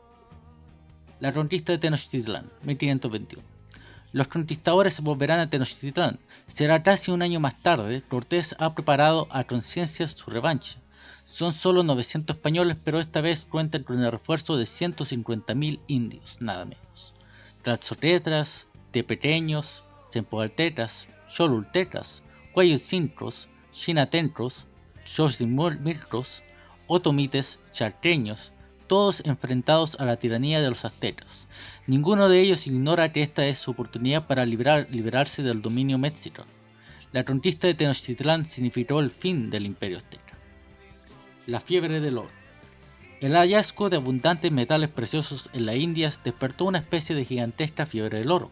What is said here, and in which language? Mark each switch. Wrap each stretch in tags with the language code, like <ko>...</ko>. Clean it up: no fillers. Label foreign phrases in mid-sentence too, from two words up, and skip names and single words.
<es>La conquista de Tenochtitlán, 1521. Los conquistadores volverán a Tenochtitlán. Será casi un año más tarde. Cortés ha preparado a conciencia su revancha. Son solo 900 españoles, pero esta vez cuentan con el refuerzo de 150.000 indios, nada menos. Tlaxotetras, tepeteños, cempaltecas, cholultecas, cuellocintos, chinatentros, xochimilcos, otomites, charqueños, todos enfrentados a la tiranía de los aztecas. Ninguno de ellos ignora que esta es su oportunidad para liberarse del dominio mexica. La conquista de Tenochtitlán significó el fin del imperio azteca. La fiebre del oro. El hallazgo de abundantes metales preciosos en las Indias despertó una especie de gigantesca fiebre del oro.</es>